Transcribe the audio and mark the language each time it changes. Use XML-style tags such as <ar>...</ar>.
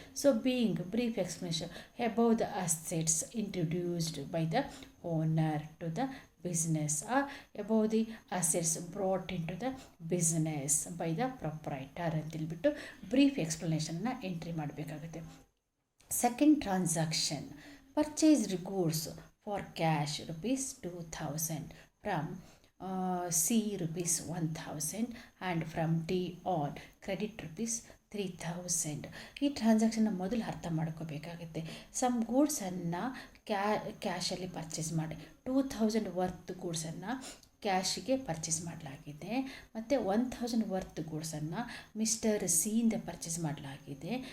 <en>so being brief explanation above the assets introduced by the owner to the business or above the assets brought in to the business by the proprietor</en> <kn>ಅಂತೇಳ್ಬಿಟ್ಟು brief ಎಕ್ಸ್ಪ್ಲನೇಷನ್ನ entry ಮಾಡಬೇಕಾಗುತ್ತೆ.</kn> <en>Second transaction, purchased goods for cash ₹2,000 from C ₹1,000 and from D on credit ₹3,000.</en> <kn>ಈ ಟ್ರಾನ್ಸಾಕ್ಷನ್ನ ಮೊದಲು ಅರ್ಥ ಮಾಡ್ಕೋಬೇಕಾಗುತ್ತೆ. Some ಗೂಡ್ಸನ್ನು ಕ್ಯಾಶಲ್ಲಿ purchase ಮಾಡಿ 2,000 worth ಗೂಡ್ಸನ್ನು ಕ್ಯಾಶಿಗೆ purchase ಮಾಡಲಾಗಿದೆ. ಮತ್ತು 1,000 worth ಗೂಡ್ಸನ್ನು mister ಸಿಯಿಂದ purchase ಮಾಡಲಾಗಿದೆ.</kn>